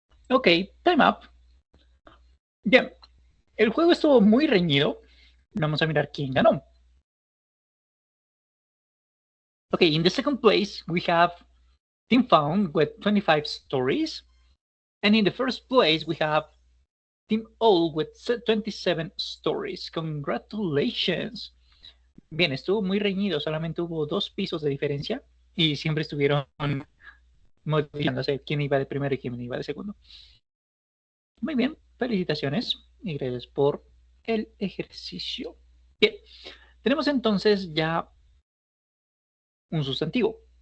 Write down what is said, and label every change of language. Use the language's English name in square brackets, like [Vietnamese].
[English] Ok, time up. [Spanish] Bien, el juego estuvo muy reñido. Vamos a mirar quién ganó. [English] Okay, in the second place, we have Team Found with 25 stories. And in the first place, we have Team Owl with 27 stories. Congratulations. [Spanish] Bien, estuvo muy reñido. Solamente hubo 2 pisos de diferencia. Y siempre estuvieron modificándose quién iba de primero y quién iba de segundo. Muy bien, felicitaciones y gracias por el ejercicio. Bien, tenemos entonces ya un sustantivo.